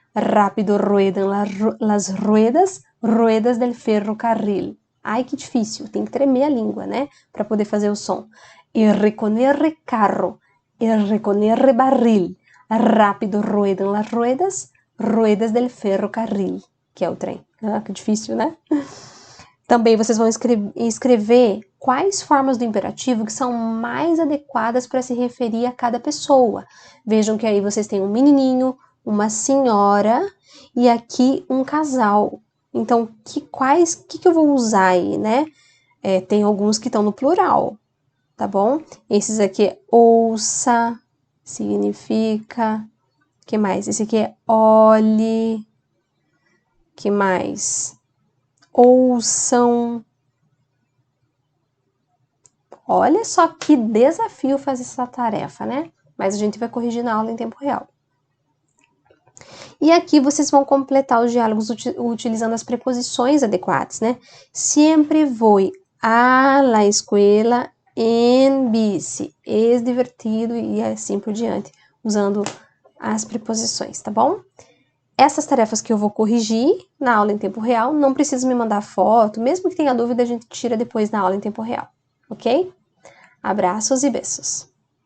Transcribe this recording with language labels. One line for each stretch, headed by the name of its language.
Spanish: Rápido ruedan las ruedas del ferrocarril.
Portuguese: Ai, que difícil, tem que tremer a língua, né? Para poder fazer o som.
Spanish: R con R, carro. R con R, barril. Rápido ruedan las ruedas del ferrocarril,
Portuguese: que é o trem. Ah, que difícil, né? Também vocês vão escrever quais formas do imperativo que são mais adequadas para se referir a cada pessoa. Vejam que aí vocês têm um menininho, uma senhora e aqui um casal. Então, que eu vou usar aí, né? Tem alguns que estão no plural, tá bom? Esses aqui, ouça, significa... Que mais? Esse aqui é olhe. Que mais? Ouçam. Olha só que desafio fazer essa tarefa, né? Mas a gente vai corrigir na aula em tempo real. E aqui vocês vão completar os diálogos utilizando as preposições adequadas, né?
Spanish: Siempre voy a la escuela en bici. Es divertido
Portuguese: e assim por diante, usando as preposições, tá bom? essas tarefas que eu vou corrigir na aula em tempo real, não precisa me mandar foto, mesmo que tenha dúvida, a gente tira depois na aula em tempo real, ok? Abraços e beijos!